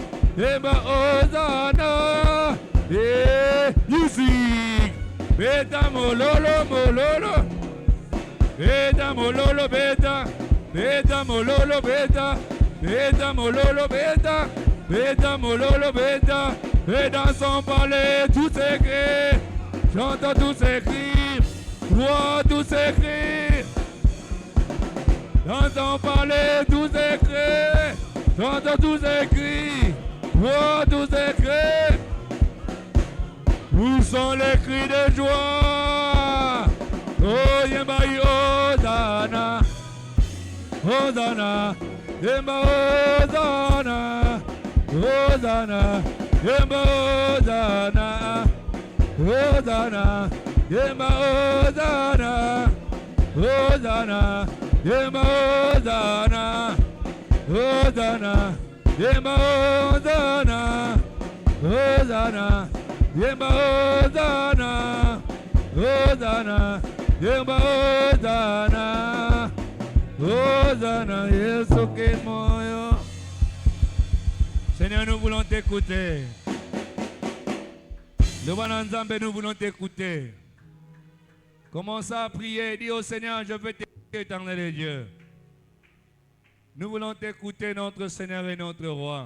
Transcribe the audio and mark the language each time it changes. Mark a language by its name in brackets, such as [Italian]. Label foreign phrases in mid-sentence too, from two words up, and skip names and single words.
[Lingala] Emba Hosanna, [English] you sing. [Lingala] Beta mololo mololo, beta mololo beta, beta mololo beta, beta mololo beta, beta mololo beta. [French] Et dans son palais tout s'écrit, chante tout s'écrit, toi tout s'écrit. Dans son palais tout s'écrit, chante tout s'écrit. Oh, tous ces cris, où sont les cris de joie? [Lingala] Oh, Yembaï, Hosanna, Hosanna, Yemba, Hosanna, Hosanna, Yemba, Hosanna, Hosanna, Yemba, Hosanna, Hosanna, Yemba, Hosanna, Hosanna. Yemba Hosanna, Hosanna, Yemba Hosanna, Hosanna, Yemba Hosanna, Hosanna, Yesu Kimoyo. [French] Seigneur, nous voulons t'écouter. Devant Nzambe, nous voulons t'écouter. Commence à prier, dis au Seigneur, je veux t'écouter, éternel Dieu. Nous voulons t'écouter, notre Seigneur et notre Roi.